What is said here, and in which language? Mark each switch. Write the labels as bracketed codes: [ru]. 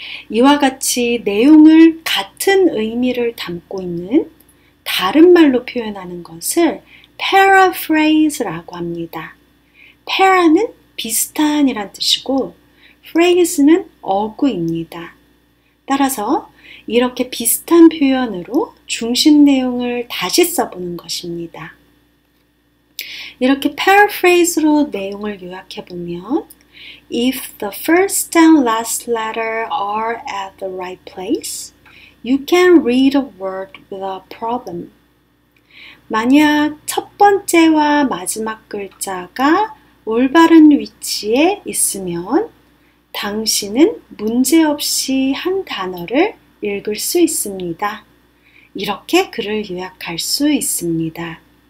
[ko] 이와 같이 내용을 같은 의미를 담고 있는 다른 말로 표현하는 것을 paraphrase라고 합니다. para는 비슷한이란 뜻이고 phrase는 어구입니다. 따라서 이렇게 비슷한 표현으로 중심 내용을 다시 써보는 것입니다. 이렇게 paraphrase로 내용을 요약해보면 [en] If the first and last letter are at the right place, you can read a word without problem. [ko] 만약 첫 번째와 마지막 글자가 올바른 위치에 있으면 당신은 문제없이 한 단어를 읽을 수 있습니다. 이렇게 글을 요약할 수 있습니다.